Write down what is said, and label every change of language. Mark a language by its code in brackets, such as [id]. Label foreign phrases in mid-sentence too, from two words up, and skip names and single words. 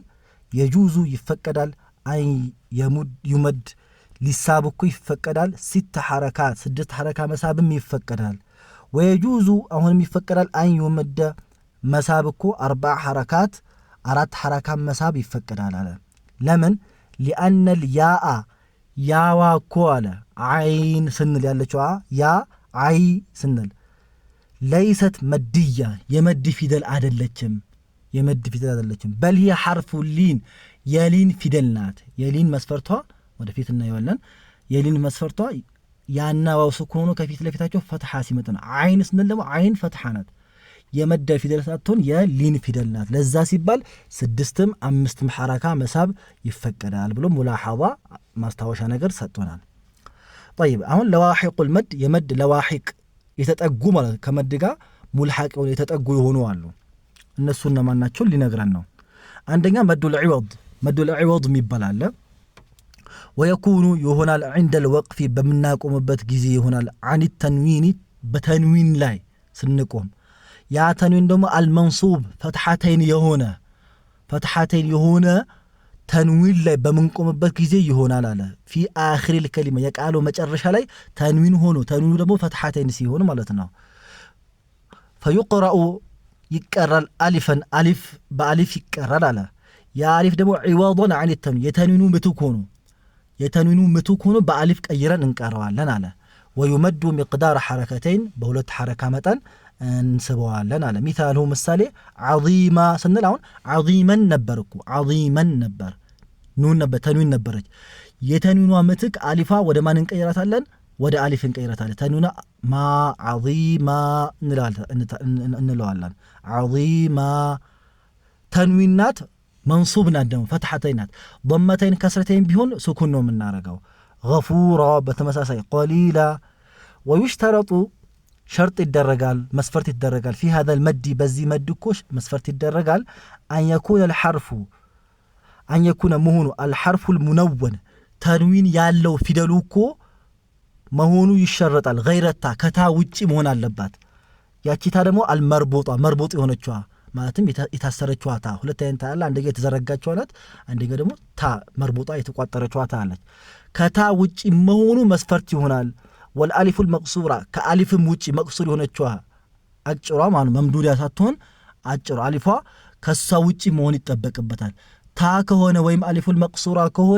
[am] የጁዙ ይፈቀዳል አይ ዩመድ ሊሳብ እኮ ይፈቀዳል 6 ሐረካት 6 ሐረካ መሳብም ይፈቀዳል ወየጁዙ አሁንም ይፈቀዳል አይ ዩመድ መሳብ እኮ 4 ሐረካት 4 ሐረካ መሳብ ይፈቀዳል አለ ለምን ሊአነ ልያአ ያዋ እኮ አለ ዐይን ስንል ያለችዋ ያ አይ ስንል [ar] ليست مدية [am] የመድ ፊደል አይደለችም በል [ar] هي حرف [am] ሊን የሊን ፊደል ናት የሊን መስፈርቷ ወደፊት እናየዋለን የሊን መስፈርቷ ያና ዋው ስኩን ሆኖ ከፊት ለፊታቸው ፈትሐ ሲመጣ ነው ዐይን ስንል ደግሞ ዐይን ፈትሐ ናት የመድ ፊደል ሳትሆን የሊን ፊደል ናት ለዛ ሲባል 6ም 5ም ሐረካ መሳብ ይፈቀዳል ብሎ ሙላሐዛ ማስታወሻ ነገር ሰጥቶናል طيب አሁን ለዋሂቁል መድ የመድ ለዋሂቅ የተጠጉ ማለት ከመድ ጋር ሙልሐቅ የተጠጉ የሆኑ አሉ እነሱ እነማን ናቸው ሊነግረን ነው አንደኛ መዱል ዒወድ የሚባል አለ ወየኩኑ ይሆናል [ar] عند الوقف [am] በምናቆምበት ጊዜ ይሆናል [ar] عن التنوين [am] በተንዊን ላይ ስንቆም ያ ተንዊን ደግሞ አልመንሱብ ፈትሐተይን የሆነ ተንዊን ላይ በምንቆምበት ጊዜ ይሆናል አለ [ar] في آخر الكلمة [am] የቃሉ መጨረሻ ላይ ተንዊን ሆኖ ተንዊኑ ደግሞ ፈትሐተይን ሲሆን ማለት ነው فيقرأ ይቀራል አሊፈን አሊፍ በአሊፍ ይቀራል አለ ያ አሊፍ ደግሞ ዒዋዶን [ar] عن التنوين [am] የተንዊኑ ምትክ ሆኖ በአሊፍ ቀይረን እንቀረዋለን አለ [ar] ويمد مقدار حركتين [am] በሁለት ሐረካ መጠን እንስበዋለን አለ ሚሳሉ ምሳሌ عظيما ስንል አሁን عظيمን ነበርኩ عظيمን ነበር ኑን ነበር ተንዊን ነበረች የተንዊኗ ምትክ አሊፋ ወደ ማን እንቀይራታለን ወደ አሊፍ እንቀይራታለን ተንዊኗ ማ عظيما እንለዋለን عظيما ተንዊናት መንሱብ ናት ደግሞ ፈትሐተይን ናት ضመተይን ከስረተይን ቢሆን ስኩን ነው የምናረገው غفورا በተመሳሳይ [ar] قليلا ويشترط شرط [am] ይደረጋል መስፈርት ይደረጋል [ar] في هذا المد [am] በዚህ መድ እኮ መስፈርት ይደረጋል [ar] أن يكون [am] መሆኑ [ar] الحرف المنون [am] ተንዊን ያለው ፊደሉ እኮ መሆኑ ይሸረጣል غيرታ ከታ ውጪ መሆን አለባት ያቺታ ደግሞ አልመርቦጣ መርቦጥ የሆነችዋ ማለትም የታሰረችዋ ታ ሁለት አይነት አለ አንደኛ የተዘረጋችዋ ናት አንደኛ ደግሞ ታ መርቦጣ የተቋጠረችዋ ታ አለች ከታ ውጪ መሆኑ መስፈርት ይሆናል [ar] والالف المقصوره [am] ከአሊፍም ውጪ መቅሱር የሆነችዋ አጭሯ ማለት መምዱዲያ ሳትሆን አጭሯ አሊፏ ከሷ ውጪ መሆን ይጠበቅበታል ታ ከሆነ ወይም አሊፉል መቅሱራ ከሆነ